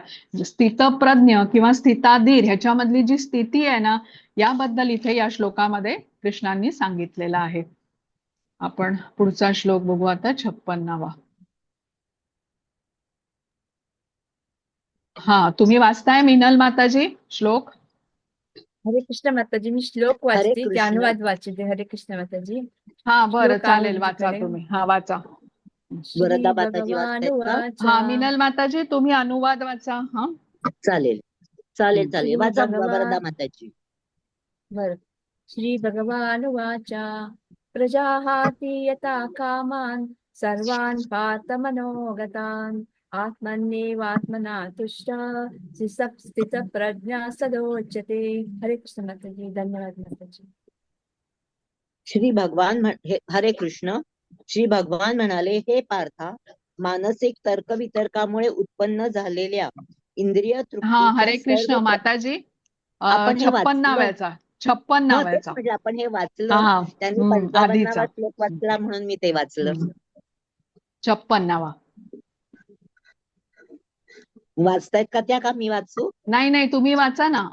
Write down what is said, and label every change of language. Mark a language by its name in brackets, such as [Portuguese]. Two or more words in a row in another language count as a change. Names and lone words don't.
[Marathi] स्थितप्रज्ञ किंवा स्थिताधीर ह्याच्यामधली जी स्थिती आहे ना, याबद्दल इथे या श्लोकामध्ये कृष्णांनी सांगितलेलं आहे. आपण पुढचा श्लोक बघू आता, 56वा. हा, तुम्ही वाचताय मिनल माताजी श्लोक? हरे कृष्ण माताजी, मी श्लोक हरे वाचते, ते कृष्ण. अनुवाद वाचते. हरे कृष्ण माताजी. हा बरं, श्लोक आहे चालेल, वाचा माझ्याकडे. तुम्ही. हा वाचा. वरदा श्री माताजी वाचतायत का? भगवानुवाच. हा मिनल माताजी, तुम्ही अनुवाद वाचा. हा चालेल चालेल हम्म. चालेल, श्री वाचा भगवान वरदा माताजी. बर श्री भगवानुवाच. [Sanskrit] प्रजाहाति यथा कामान् सर्वान् पार्थ मनोगतान् आत्मन्येवात्मना तुष्टः स्थितप्रज्ञः सदोच्यते. [Marathi] हरे कृष्ण माताजी, धन्यवाद माताजी. हरे कृष्ण. श्री भगवान म्हणाले, हे पार्था, मानसिक तर्कवितर्कामुळे उत्पन्न झालेल्या इंद्रिय हा, तृप्तीच्या हरे कृष्ण सर्व माताजी. आपण हे 56 वाचलं. व्याचा 56 तेच व्याचा. म्हटलं, आपण हे हा वाचलं. हा त्यांनी आधीचा 55वा श्लोक वाचला म्हणून मी ते वाचलं. 56वा. वाचतायत का त्या, का मी वाचू? नाही नाही, तुम्ही वाचा ना.